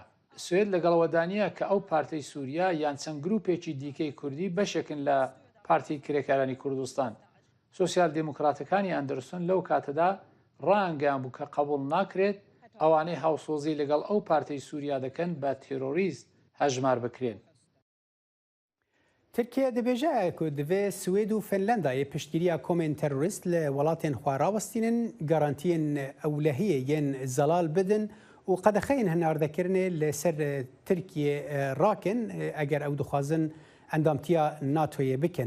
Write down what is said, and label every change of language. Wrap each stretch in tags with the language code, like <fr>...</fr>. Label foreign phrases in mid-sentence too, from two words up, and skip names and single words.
<ckb>سوێد لەگەڵەوەدانیە کە ئەو پارتەی سووریا یان چەند گروپێکی دیکەی کوردی بەشێکن لە پارتی کرێکارانی کوردستان. سوسیال دیموکراتەکانی ئەندرسۆن لەو کاتەدا ڕائەنگیان بوو کە قبول ناکرێت ئەوانەی هاوسۆزی لەگەڵ ئەو پارتەی سووریا دەکەن بە تێرۆریست هەژمار بکرێن.</ckb> <ku>ترکیە دەبێژە کو divê Swêd û Finlandayê piştgiriya komên terorîst li welatên xwe rawestînin garantiyên ewlehiyê yên zelal bidin û qedexeyên hinardekirinê li ser Tirkiye rakin eger ew dixwazin endamtiya NATOyê bikin.</ku>